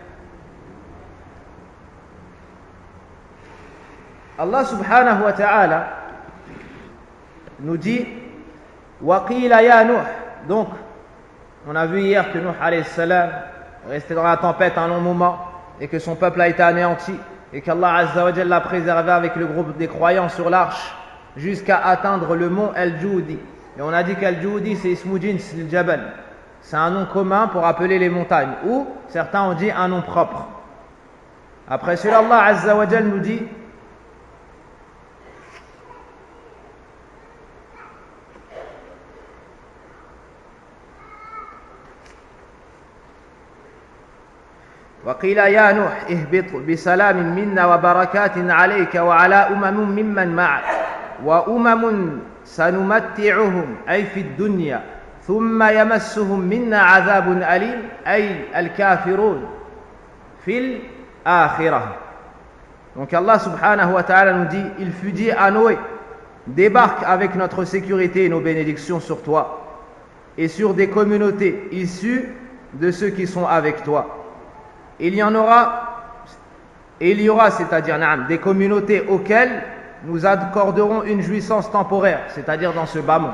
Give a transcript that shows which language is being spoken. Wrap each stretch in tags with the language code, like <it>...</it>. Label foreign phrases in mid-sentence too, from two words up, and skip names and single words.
<ar>الله سبحانه وتعالى</ar> <fr>nous dit:</fr> <ar>وقيل يا نوح.</ar> <fr>Donc on a vu hier que Nuh</fr> <ar>عليه السلام</ar> <fr>restait dans la tempête un long moment et que son peuple a été anéanti, et qu'Allah</fr> <ar>عز وجل</ar> <fr>l'a préservé avec le groupe des croyants sur l'arche jusqu'à atteindre le mont Al-Judi. Et on a dit qu'Al-Judi c'est</fr> <ar>اسم جنس الجبل,</ar> <fr>c'est un nom commun pour appeler les montagnes, ou certains ont dit un nom propre. Après cela, Allah</fr> <ar>عز وجل</ar> <fr>nous dit:</fr> <ar>وقيل يا نوح اهبط بسلام منا وبركات عليك وعلى أمم ممن معك وأمم سنمتعهم أي في الدنيا ثم يمسهم منا عذاب أليم أي الكافرون في الآخرة.</ar> <fr>Donc</fr> <ar>الله سبحانه وتعالى</ar> <fr>nous dit: il fut dit à Noé, débarque avec notre sécurité et nos bénédictions sur toi et sur des communautés issues de ceux qui sont avec toi. Il y aura, c'est-à-dire des communautés auxquelles nous accorderons une jouissance temporaire, c'est-à-dire dans ce bas monde.</fr>